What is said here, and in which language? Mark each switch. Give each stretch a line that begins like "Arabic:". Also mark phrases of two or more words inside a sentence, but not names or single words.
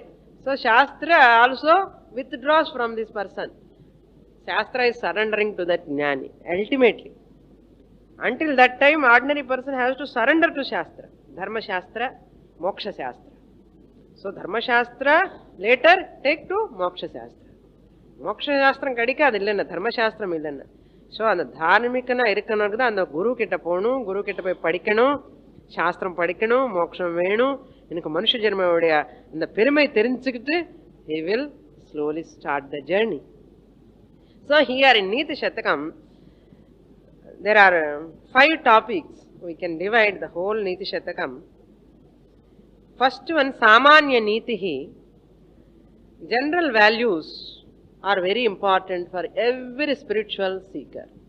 English: So Shastra also withdraws from this person. Shastra is surrendering to that jnani, ultimately. Until that time, ordinary person has to surrender to Shastra. Dharma Shastra, Moksha Shastra. So Dharma Shastra later take to Moksha Shastra.
Tamil: மோக்ஷ சாஸ்திர கடிகாடு இல்லென்னா, தர்ம சாஸ்திர இல்லென்னா. So அந்த தார்மிகனா இருக்கனவங்க தான் அந்த குரு கிட்ட போகணும், குரு கிட்ட போய் படிக்கணும், சாஸ்திரம் படிக்கணும், மோட்சம் வேணும், எனக்கு மனுஷ ஜென்மோடைய இந்த பெருமை தெரிஞ்சுக்கிட்டு
English: he will slowly start the journey. So here in Niti Shatakam, there are 5 topics. We can divide the whole Niti Shatakam. First one,
Sanskrit: सामान्य नीतिः.
English: General values are very important for every spiritual seeker.